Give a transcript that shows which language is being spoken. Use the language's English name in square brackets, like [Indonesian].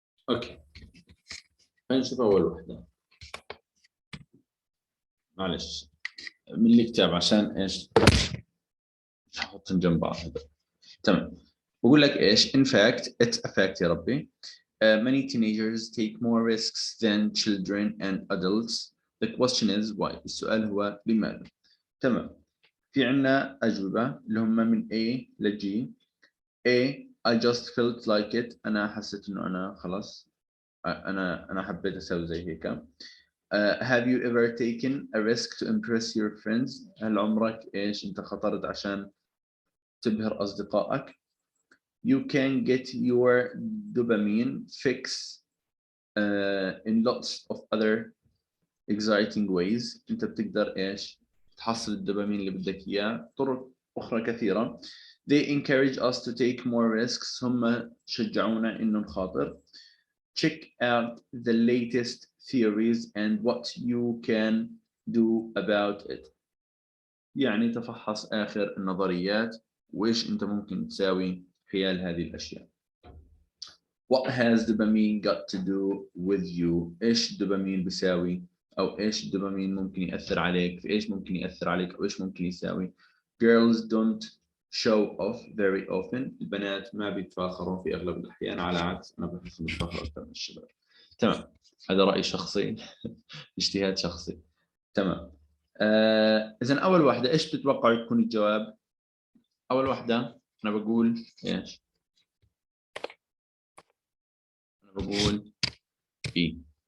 [Arabic] اوكي، خلينا نشوف اول وحدة. معلش من الكتاب عشان ايش نحطهم جنب بعض. تمام. بقول لك ايش [English] in fact it's a fact [Arabic] يا ربي. [English] Many teenagers take more risks than children and adults. The question is why. [Arabic] السؤال هو لماذا. تمام. في عنا أجوبة اللي هم من A ل G. [English] A I just felt like it. [Arabic] أنا حسيت إنه أنا خلاص أنا حبيت أسوي زي هيك. [English] Have you ever taken a risk to impress your friends. [Arabic] هل عمرك إيش أنت خطرت عشان تبهر أصدقائك. [English] You can get your dopamine fix in lots of other exciting ways. [Arabic] أنت بتقدر إيش تحصل الدوبامين اللي بدك إياه طرق أخرى كثيرة. [English] They encourage us to take more risks. [Arabic] هم شجعونا إنه نخاطر. [English] Check out the latest theories and what you can do about it. [Arabic] يعني تفحص آخر النظريات وإيش أنت ممكن تساوي خلال هذه الأشياء. [English] What has dopamine got to do with you. [Arabic] إيش الدوبامين بيساوي أو إيش الدوبامين ممكن يأثر عليك، في إيش ممكن يأثر عليك أو إيش ممكن يساوي. [English] Girls don't show off very often. [Arabic] البنات ما بيتفاخروا في أغلب الأحيان، على عكس أنا بحسهم يتفاخروا أكثر من الشباب. تمام، هذا رأي شخصي اجتهاد شخصي. تمام. إذن أول واحدة إيش تتوقع تكون الجواب؟ أول واحدة أنا بقول إيش؟ أنا بقول إيه.